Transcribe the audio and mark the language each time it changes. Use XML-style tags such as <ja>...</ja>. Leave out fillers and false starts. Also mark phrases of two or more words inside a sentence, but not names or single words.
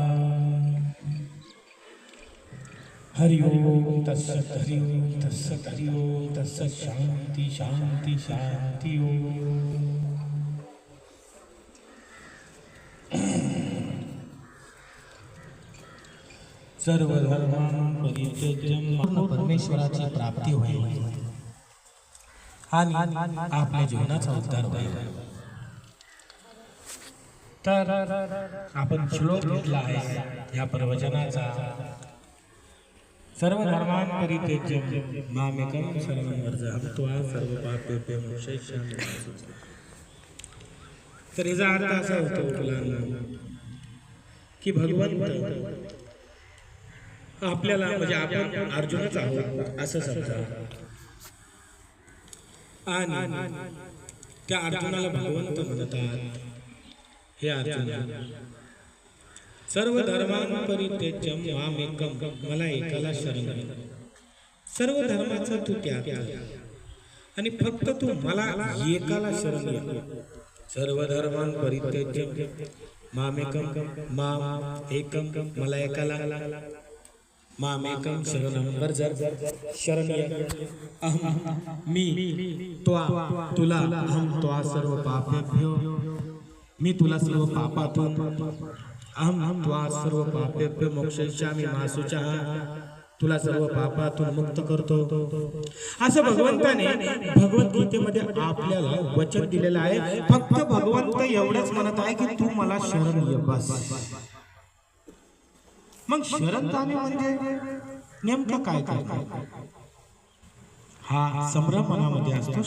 <sa>हरि ओम तत्सत् हरि ओम तत्सत् हरि ओम तत्सत् शांति शांति शांति ओम। सर्व धर्मां परित्यज्य</sa> <mr>परमेश्वराची प्राप्ती होईल आणि आपल्या जीवनाचा उद्धार होईल। तर आपण श्लोक घेतला आहे या प्रवचनाचा,</mr> <sa>सर्व धर्मां परित्यज्य मामेकं शरणं व्रज अहं त्वा सर्वपापेभ्यो मोक्षयिष्यामि।</sa> <mr>तर याचा अर्थ असा होतो मुलांना की भगवंत आपल्याला म्हणजे आपण अर्जुनच आहोत असं समजा आणि त्या अर्जुनाला भगवंत म्हणतात, हे अर्जुन</mr> <sa>सर्व धर्मां परित्यज्य मामेकं,</sa> <mr>मला एकाला शरण घे। सर्व धर्माचा तू त्याग कर आणि फक्त तू मला एकाला शरण घे।</mr> <sa>सर्व धर्मां परित्यज्य मामेकं, माम एकं,</sa> <mr>मला एकाला,</mr> <sa>मामेकं शरणं व्रज, शरण अहं मी त्वा तुला, अहं त्वा सर्व पापेभ्यो,</sa> <mr>मी तुला सर्व पापातून,</mr> <sa>अहं त्वा सर्व पापेभ्यो मोक्षयिष्यामि, मासुचः</sa> <mr>तुला सर्व पापातून मुक्त करतो। असं भगवंताने भगवद्गीतेमध्ये आपल्याला वचन दिलेलं आहे। फक्त भगवंत एवढंच म्हणत आहे की तू मला शरण ये बस। मग शरण जाणे म्हणजे नेमकं काय करणार, हा संभ्रम मनामध्ये असतो।</mr>